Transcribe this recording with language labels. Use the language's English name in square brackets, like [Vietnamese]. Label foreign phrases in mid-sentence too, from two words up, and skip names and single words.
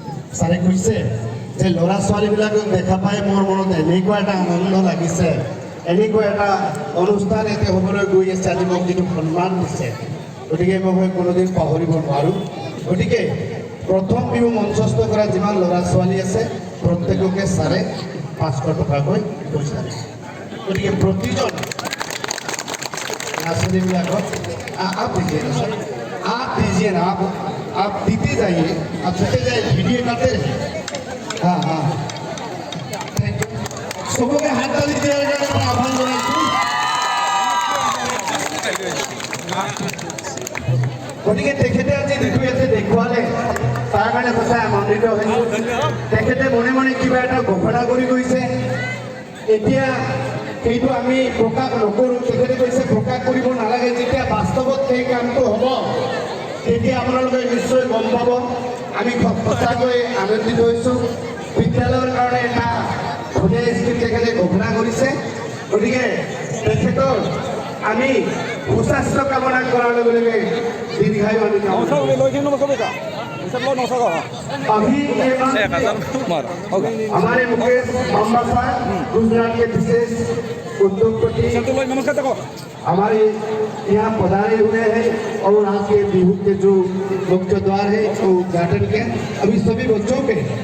[Assamese] ছাৰে কৈছে যে ল'ৰা ছোৱালীবিলাকক দেখা পাই মোৰ মনত এনেকুৱা এটা আনন্দ লাগিছে, এনেকুৱা এটা অনুষ্ঠান ইয়াতে হ'বলৈ গৈ আছে, আজি মোক যিটো সন্মান দিছে, গতিকে মই কোনোদিন পাহৰিব নোৱাৰোঁ। গতিকে প্ৰথম বিহু মঞ্চস্থ কৰা যিমান ল'ৰা ছোৱালী আছে প্ৰত্যেককে ছাৰে 500 টকাকৈ পইচা দিছে। [Hindi] গতিকে प्रतिजन आप दीजिए ना सर, आप दीजिए ना, आप दीते जाइए, आप देते जाइए, वीडियो करते रहिए। हाँ हाँ, [English] thank you. [Hindi] सबके हाथ ताली दिया जाएगा, आभार जनाइছোঁ। [Assamese] গতিকে তেখেতে আজি যিটো ইয়াতে দেখুৱালে তাৰ কাৰণে সঁচাই আনন্দিত হৈছোঁ। তেখেতে মনে মনে কিবা এটা ঘোষণা কৰি গৈছে, এতিয়া সেইটো আমি প্ৰকাশ নকৰোঁ। তেখেতে কৈছে প্ৰকাশ কৰিব নালাগে, যেতিয়া বাস্তৱত সেই কামটো হ'ব তেতিয়া আপোনালোকে নিশ্চয় গম পাব। আমি সঁচাকৈ আনন্দিত হৈছোঁ। বিদ্যালয়ৰ কাৰণে এটা ধুনীয়া স্কিম তেখেতে ঘোষণা কৰিছে। গতিকে তেখেতৰ আমি সুস্বাস্থ্য কামনা কৰাৰ লগে লগে দীৰ্ঘায়ু আমি [Hindi] अभी हमारे मुकेश अम्बासा गुजरात के विशेष उद्योगपति हमारे यहाँ पधारे हुए हैं और आज के बिहू के जो मुख्य द्वार है वो उद्घाटन के अभी सभी बच्चों के